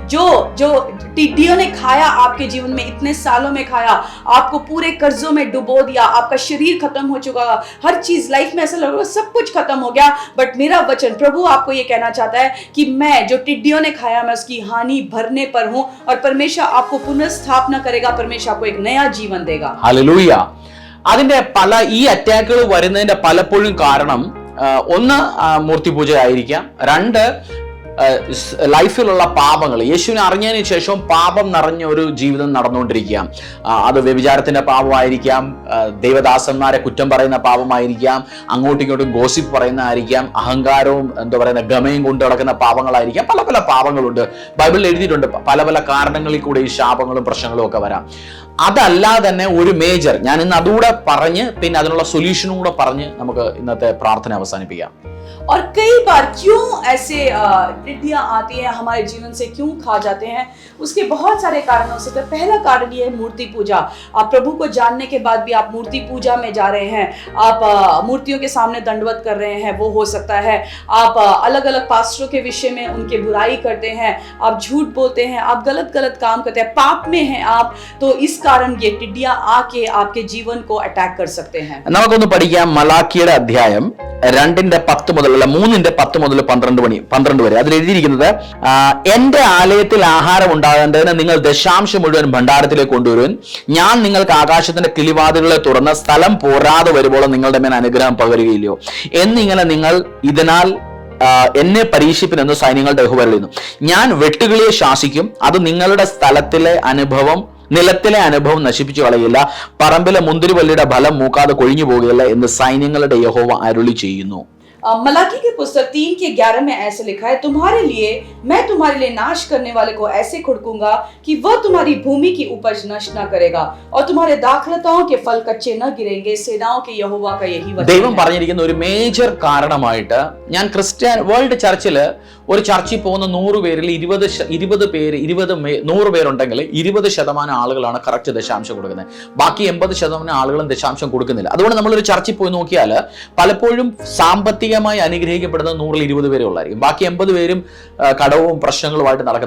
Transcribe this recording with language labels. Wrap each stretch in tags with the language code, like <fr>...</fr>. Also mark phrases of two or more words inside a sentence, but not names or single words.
<hi>जो टिड्डियों ने खाया आपके जीवन में, इतने सालों में खाया, आपको पूरे कर्जों में डुबो दिया, आपका शरीर खत्म हो चुका, हर चीज लाइफ में ऐसा लग रहा है सब कुछ खत्म हो गया, बट मेरा वचन प्रभु आपको ये कहना चाहता है कि मैं जो टिड्डियों ने खाया मैं उसकी हानि भरने पर हूं और परमेश्वर आपको पुनर्स्थापना करेगा, परमेश्वर आपको एक नया जीवन देगा।</hi> <ml>ഹല്ലേലൂയ. അതിന്റെ ഈ അറ്റാക്കുകൾ വരുന്നതിന്റെ പലപ്പോഴും കാരണം ഒന്ന് മൂർത്തിപൂജ ആയിരിക്കാം, രണ്ട് ലൈഫിലുള്ള പാപങ്ങൾ. യേശുവിനെ അറിഞ്ഞതിന് ശേഷം പാപം നിറഞ്ഞ ഒരു ജീവിതം നടന്നുകൊണ്ടിരിക്കുക. അത് വ്യഭിചാരത്തിന്റെ പാപമായിരിക്കാം, ദൈവദാസന്മാരെ കുറ്റം പറയുന്ന പാപമായിരിക്കാം, അങ്ങോട്ടും ഇങ്ങോട്ടും ഗോസിപ്പ് പറയുന്നതായിരിക്കാം, അഹങ്കാരവും ഗമയും കൊണ്ട് നടക്കുന്ന പാപങ്ങളായിരിക്കാം. പല പല പാപങ്ങളുണ്ട്, ബൈബിളിൽ എഴുതിയിട്ടുണ്ട്. പല പല കാരണങ്ങളിൽ കൂടെ ഈ ശാപങ്ങളും പ്രശ്നങ്ങളും ഒക്കെ വരാം. അതല്ലാതെ തന്നെ ഒരു മേജർ, ഞാൻ ഇന്ന് അതുകൂടെ പറഞ്ഞ് പിന്നെ അതിനുള്ള സൊല്യൂഷനും കൂടെ പറഞ്ഞ് നമുക്ക് ഇന്നത്തെ പ്രാർത്ഥന അവസാനിപ്പിക്കാം.</ml> <hi>और कई बार क्यों ऐसे टिड्डियां आती हैं हमारे जीवन से, क्यों खा जाते हैं, उसके बहुत सारे कारण हो सकते हैं। पहला कारण ये है मूर्ति पूजा। आप प्रभु को जानने के बाद भी आप मूर्ति पूजा में जा रहे हैं, आप मूर्तियों के सामने दंडवत कर रहे हैं, वो हो सकता है। आप अलग अलग पास्टरों के विषय में उनके बुराई करते हैं, आप झूठ बोलते हैं, आप गलत गलत काम करते हैं, पाप में हैं आप, तो इस कारण ये टिड्डियां आके आपके जीवन को अटैक कर सकते हैं।</hi> <ml>നമുക്കൊന്ന് പഠിക്കാം മലാക്കിയുടെ അധ്യായം 2:10 മുതൽ 3:10 മുതൽ 12 വരെ. അതിൽ എഴുതിയിരിക്കുന്നത്, എന്റെ ആലയത്തിൽ ആഹാരം ഉണ്ടാകേണ്ടതിന് നിങ്ങൾ ദശാംശം മുഴുവൻ ഭണ്ഡാരത്തിലേക്ക് കൊണ്ടുവരുവാൻ, ഞാൻ നിങ്ങൾക്ക് ആകാശത്തിന്റെ കിളിവാതിലുകളെ തുറന്ന് സ്ഥലം പോരാതെ വരുമ്പോൾ നിങ്ങളുടെ മേൽ അനുഗ്രഹം പകരുകയില്ലയോ എന്നിങ്ങനെ നിങ്ങൾ ഇതിനാൽ എന്നെ പരീക്ഷിപ്പിനെന്ന് സൈന്യങ്ങളുടെ യഹോവ അരുളിച്ചെയ്യുന്നു. ഞാൻ വെട്ടുകിളിയെ ശാസിക്കും, അത് നിങ്ങളുടെ നിലത്തിലെ അനുഭവം നശിപ്പിച്ചു കളയില്ല, പറമ്പിലെ മുന്തിരിവള്ളിയുടെ ഫലം മൂക്കാതെ കൊഴിഞ്ഞു പോകുകയില്ല എന്ന് സൈന്യങ്ങളുടെ യഹോവ അരുളി ചെയ്യുന്നു.</ml> <hi>मलाकी की पुस्तक 3:11 में ऐसे लिखा है, मैं तुम्हारे लिए नाश करने वाले को ऐसे खुड़कूंगा कि वह तुम्हारी भूमि की उपज नष्ट न करेगा और तुम्हारे दाखलताओं के फल कच्चे न गिरेंगे, सेनाओं के यहोवा का यही वचन है.</hi> <ml>ദൈവം പറഞ്ഞിരിക്കുന്ന ഒരു മേജർ കാരണമായിട്ട്, ഞാൻ</ml> <en>world church</en> <ml>ഒരു ചർച്ചിൽ പോകുന്ന 100 പേരിൽ 100 പേരുണ്ടെങ്കിൽ 20% ആളുകളാണ് കറക്റ്റ് ദശാംശം കൊടുക്കുന്നത്, ബാക്കി 80% ആളുകളും ദശാംശം കൊടുക്കുന്നില്ല. അതുകൊണ്ട് നമ്മളൊരു ചർച്ചിൽ പോയി നോക്കിയാൽ പലപ്പോഴും സാമ്പത്തികമായി അനുഗ്രഹിക്കപ്പെടുന്ന 100-ൽ 20 പേരേ ഉള്ളായിരിക്കും, ബാക്കി 80 പേരും കടവും പ്രശ്നങ്ങളുമായിട്ട് നടക്കുന്നത്.</ml>